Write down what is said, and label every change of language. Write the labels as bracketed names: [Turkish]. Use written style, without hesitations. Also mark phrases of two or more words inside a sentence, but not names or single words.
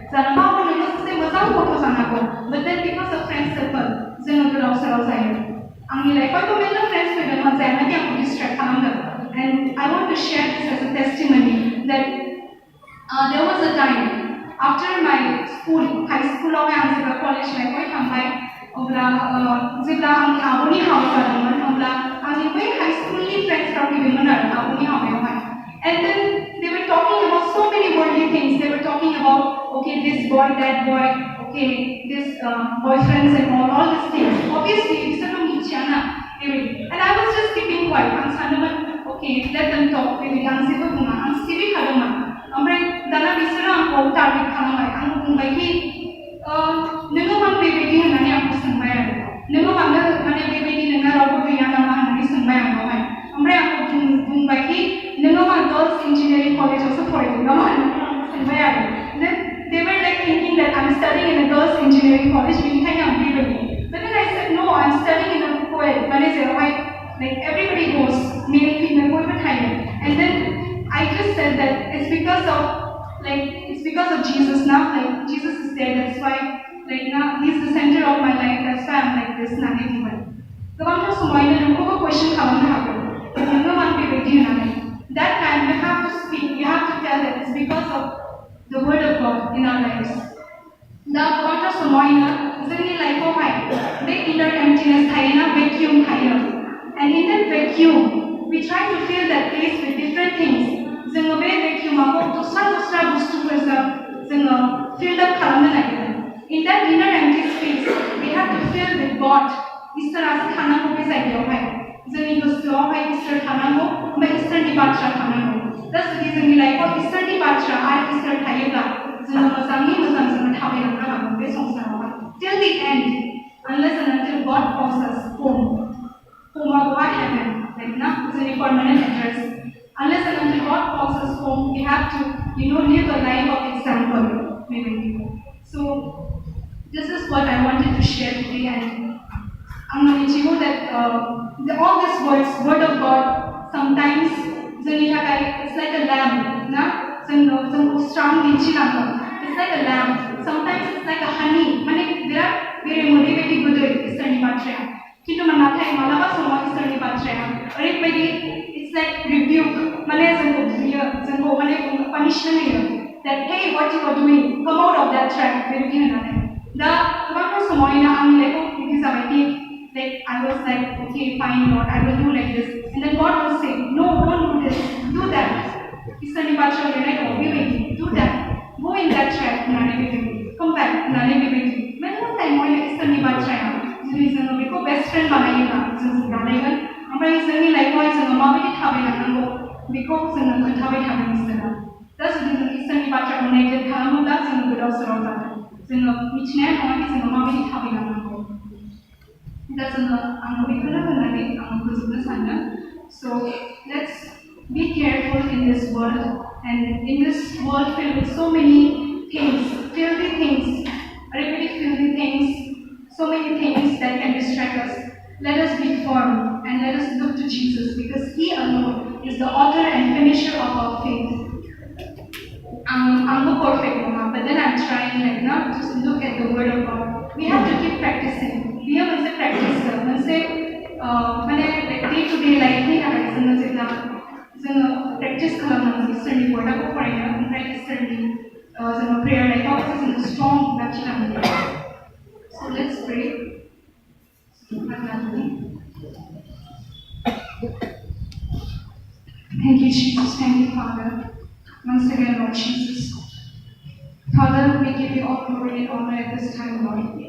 [English] But then because of friend circle, and I want to share this as a testimony that There was a time after my school, high school [Bodo] आव आं जेब्ला [English] college life [Bodo] आव थांबाय अब्ला जेब्ला आंनि आब'नि हाबा जादोंमोन अब्ला आंनि बै [English] high school [Bodo] नि friends फ्रा फैदोंमोन आरो आब'नि हाबायावहाय [English] and then they were talking about so many worldly things. They were talking about okay this boy, that boy, okay this boyfriends and all these things. Obviously [Bodo] बिसोर लोग मिथिया ना [English] and I was just keeping quiet. [Bodo] आं सानदोंमोन [English] okay let them talk. [Bodo] बेबायदि आं जेबो बुङा आं सिरिखादोंमोन. ओमफ्राय दाना बिसोरो आंखौ टार्गेट खालामबाय आंखौ बुंबाय कि नोङो मानो बेबायदि होननानै आंखौ सोंबाय आरो नोङो मानो माने बेबायदि नोंना रावबो गैया नामा होननानै सोंबाय आंखौहाय ओमफ्राय आंखौ बुंबाय कि नोङो मा [English] girls engineering [Bodo] कलेजावसो फरायदों नामा होननानै आंखौ सोंबाय आरो [English] they were like thinking that I'm studying in a girls engineering college [Bodo] बेनिखायनो आं बेबायदि [English] but then I said no I'm studying in a co-ed [Bodo] माने जेरावहाय [English] like everybody goes male female [Bodo] बयबो थायो [English] and then I just said that it's because of Jesus now. Like Jesus is there, that's why like now he's the center of my life. That's why I'm like this now everyone. [Bodo] गोबांथार समावनो नोंखौबो question खालामनो हागौ नोङो मानो बेबायदि होननानै [English] that time you have to speak, you have to tell that it's because of the word of God in our lives. [Bodo] दा गोबांथार समावनो जोंनि लाइफआवहाय बे [English] inner emptiness [Bodo] थायोना vacuum थायो [English] and in that vacuum we try to fill that place with different things. [Bodo] जोङो बे vacuumखौ दस्रा बुस्थुफोरजों जोङो [English] fill up [Bodo] खालामनो नागिरो. [English] In that inner empty space, we have to fill with God. [Bodo] इसोरासो थानांगौ बे जायगायावहाय. जोंनि गोसोआवहाय इसोर थानांगौ, ओमफ्राय इसोरनि बाथ्रा थानांगौ. दा जुदि जोंनि लाइफआव इसोरनि बाथ्रा आरो इसोर थायोब्ला जोङो मोजाङै मोजां जोङो थाबायलांनो हागोन बे संसारावहाय. [English] Till the end, unless and until God calls us home. Home of what heaven, like na, जोंनि permanent address. Unless and until God calls us home, we have to, live a life of example, maybe. So, this is what I wanted to share today, and I'm going to know that all these words, word of God, sometimes it's like a lamb, na? It's like a lamb. Sometimes it's like a honey. There are very motivating good things. [Bodo] किन्तु नाथाय मालाबा समाव इसोरनि बाथ्राया ओरैबायदि [English] it's like rebuke [Bodo] माने जोंखौ बुयो जोंखौ माने punishment होयो [English] that hey what you are doing come out of that track [Bodo] बेबायदि होननानै दा गोबांथार समावनो आंनि लाइफआव बिदि जाबाय कि [English] like I was like okay fine Lord I will do like this and then God will say no don't do this do that [Bodo] इसोरनि बाथ्रायाव लिरनाय दङ बेबायदि [English] do that go in that track [Bodo] होननानै बेबायदि [English] come back [Bodo] होननानै बेबायदि मेरला टाइमाव इसोरनि बाथ्राया जुदि जोङो बेखौ [English] best friend [Bodo] बानायोब्ला जों बानायगोन ओमफ्राय जोंनि लाइफआवहाय जोङो माबायदि थाबायलांनांगौ बेखौ जोङो खोन्थाबाय थागोन इसोरा दा जुदि जों इसोरनि बाथ्राखौ नेग्लेक्ट खालामोब्ला जोङो गोदाव सोराव जागोन जोङो मिथिनाया नङा कि जोङो माबायदि थाबायलांनांगौ दा जोङो आङो बेखौनो होननानै आङो फोजोबनो सानदों [English] so let's be careful in this world and in this world filled with so many things filthy things everybody filthy things so many things that can distract us. Let us be firm and let us look to Jesus because He alone is the author and finisher of our faith. I'm not perfect, Mama, but then I'm trying like now to look at the Word of God. We have to keep practicing. We have to practice. When say, like day to day life, we have to practice [Bodo] खालामनांगौ इसोरनि wordखौ फरायनो ओमफ्राय इसोरनि [English] prayer life [Bodo] आव जोङो strong लाखिनांगौ. [English] So let's pray. Thank you, Jesus. Thank you, Father. Once again, Lord Jesus. Father, we give you all glory and honor at this time, Lord.